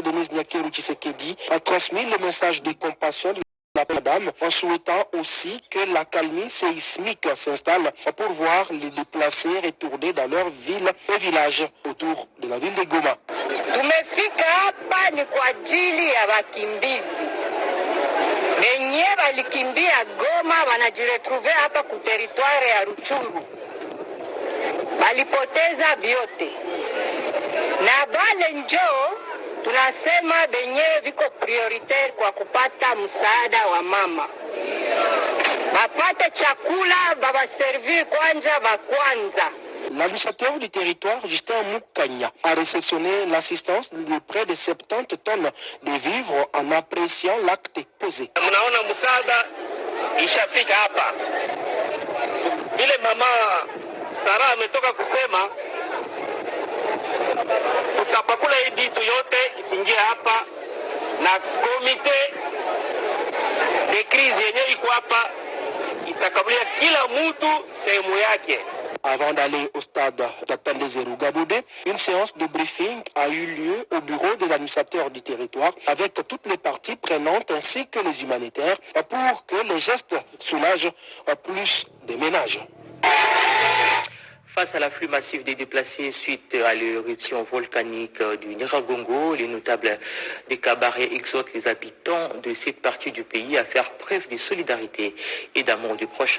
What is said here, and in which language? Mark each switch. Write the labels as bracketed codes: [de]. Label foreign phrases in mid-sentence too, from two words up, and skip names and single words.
[fr] Denis Nyakeruchi Sekedi, a transmis le message de compassion de la madame en souhaitant aussi que la calmie séismique s'installe pour voir les déplacés retourner dans leur ville et village autour de la ville de Goma. [sw] Tumefika hapa ni kwa ajili ya wakimbizi wenye walikimbia Goma, wanajiretrouve hapa ku territoire ya Rutshuru, walipoteza vyote na bale njoo tunasema benye viko prioritaire kwa kupata msaada wa mama, bapate chakula, babaservir kwanza. [fr] L'administrateur du territoire, Justin Moukanya, a réceptionné l'assistance de près de 70 tonnes de vivres en appréciant l'acte posé. [sw] Mnaona msaada ishafika hapa. Vile mama Sara ametoka kusema tutapakula hii vitu yote itingie hapa na [fr] komite de crise [sw] yenye iko hapa itakabulia kila mtu sehemu yake. [fr] Avant d'aller au stade Tatande Zerugabo 2, une séance de briefing a eu lieu au bureau des administrateurs du territoire avec toutes les parties prenantes ainsi que les humanitaires pour que les gestes soulagent plus des ménages. Face à l'afflux massif des déplacés suite à l'éruption volcanique du Nyiragongo, les notables des cabarets exhortent les habitants de cette partie du pays à faire preuve de solidarité et d'amour du prochain.